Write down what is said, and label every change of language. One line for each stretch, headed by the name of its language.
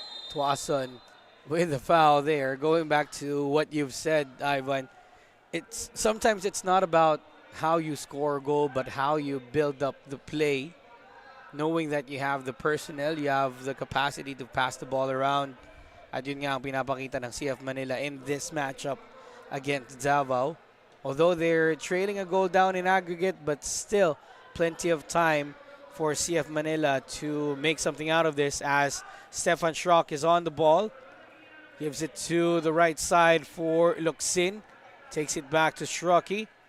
English: Tuason with the foul there. Going back to what you've said, Ivan, sometimes it's not about how you score a goal, but how you build up the play, knowing that you have the personnel, you have the capacity to pass the ball around.
Filipino: At yun nga ang pinapakita ng CF Manila
English: in this matchup against Davao. Although they're trailing a goal down in aggregate, but still plenty of time for CF Manila to make something out of this, as Stefan Schrock is on the ball. Gives it to the right side for Locsin. Takes it back to Schrocky.